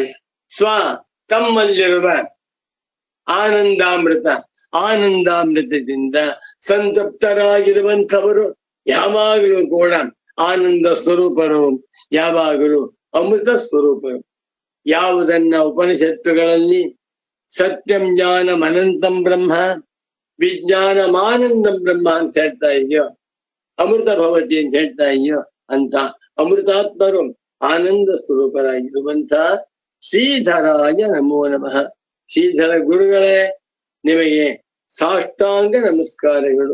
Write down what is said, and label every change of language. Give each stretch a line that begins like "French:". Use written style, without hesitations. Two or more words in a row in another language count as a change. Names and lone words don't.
Kannada: ಸ್ವ ತಮ್ಮಲ್ಲಿರುವ ಆನಂದಾಮೃತ, ಆನಂದಾಮೃತದಿಂದ ಸಂತೃಪ್ತರಾಗಿರುವಂಥವರು ಯಾವಾಗಲೂ ಕೂಡ ಆನಂದ ಸ್ವರೂಪರು, ಯಾವಾಗಲೂ ಅಮೃತ ಸ್ವರೂಪರು. ಯಾವುದನ್ನ ಉಪನಿಷತ್ತುಗಳಲ್ಲಿ
Sanskrit: ಸತ್ಯಂ ಜ್ಞಾನಂ ಅನಂತಂ ಬ್ರಹ್ಮ, ವಿಜ್ಞಾನಮಾನಂದಂ ಬ್ರಹ್ಮ
Kannada: ಅಂತ ಹೇಳ್ತಾ ಇದೆಯೋ,
Sanskrit: ಅಮೃತ ಭವತಿ
Kannada: ಅಂತ ಹೇಳ್ತಾ ಇದೆಯೋ, ಅಂತ ಅಮೃತಾತ್ಮರು ಆನಂದ ಸ್ವರೂಪರಾಗಿರುವಂತ
Sanskrit: ಶ್ರೀಧರಾಯ ನಮೋ ನಮಃ.
Kannada: ಶ್ರೀಧರ ಗುರುಗಳೇ, ನಿಮಗೆ ಸಾಷ್ಟಾಂಗ ನಮಸ್ಕಾರಗಳು.